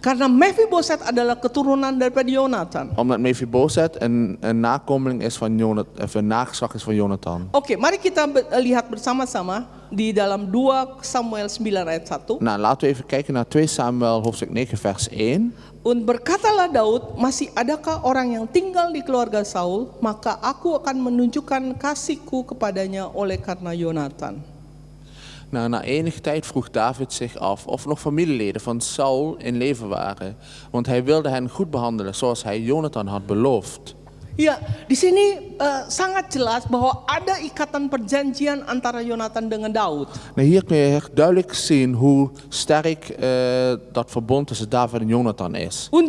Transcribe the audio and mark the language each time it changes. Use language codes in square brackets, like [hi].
[id] Karena Mephiboset adalah keturunan daripada Yonatan. [nl] Omdat Mephiboset een nakomeling is van Jonathan, of een nageslag is van Jonathan. [id] Oke, mari kita lihat bersama-sama di dalam 2 Samuel 9 ayat 1. [nl] Nou, laten we even kijken naar 2 Samuel hoofdstuk 9 vers 1. [id] Berkatalah Daud, masih adakah orang yang tinggal di keluarga Saul, maka aku akan menunjukkan kasihku kepadanya oleh karena Yonatan. [nl] Nou, na enige tijd vroeg David zich af of nog familieleden van Saul in leven waren, want hij wilde hen goed behandelen zoals hij Jonathan had beloofd. [id] Ya, di sini sangat jelas bahwa ada ikatan perjanjian antara Yonatan dengan Daud. [nl] Nou, hier kun je echt duidelijk zien hoe sterk dat verbond tussen David en Jonathan is.